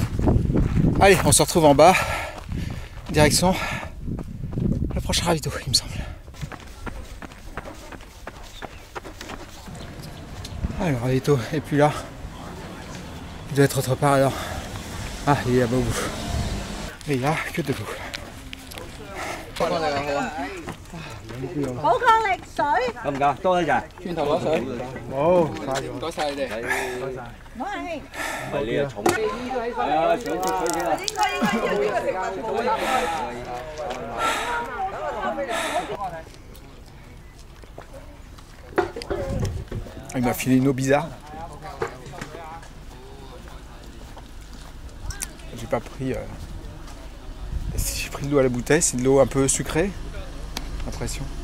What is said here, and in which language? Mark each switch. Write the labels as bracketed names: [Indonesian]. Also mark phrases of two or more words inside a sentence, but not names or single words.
[French] Allez, on se retrouve en bas, direction le prochain ravito, il me semble. Ah, le ravito et puis là, il doit être autre part alors. Ah, il est là-bas au bout. Et il n'y a que de l'eau. [Cantonese] 好抗力水，咁唔該，多謝晒。轉頭攞水。好，唔該晒你哋。我係唔係你又重。係啊，上接水先啦。 [French] Il m'a filé une eau bizarre. J'ai pas pris. J'ai pris de l'eau à la bouteille, c'est de l'eau un peu sucrée, l'impression.